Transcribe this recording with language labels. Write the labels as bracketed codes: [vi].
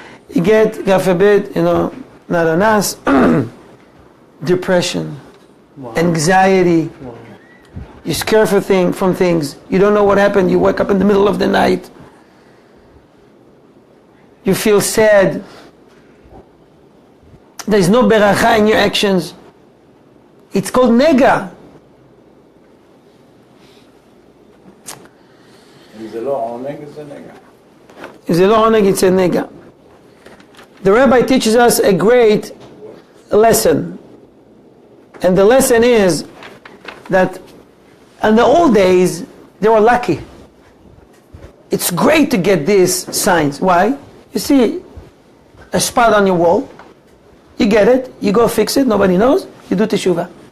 [en] You get, God forbid, not on us, depression, anxiety. You're scared from things. You don't know what happened. You wake up in the middle of the night. You feel sad. There's no beracha in your actions. It's called nega. [he] If זה לא עונג, זה נגע. [en] If [he] זה לא עונג, [en] it's a nega. The Rabbi teaches us a great lesson. And the lesson is that in the old days, they were lucky. It's great to get these signs. Why? You see a spot on your wall, you get it, you go fix it, nobody knows, you do teshuvah.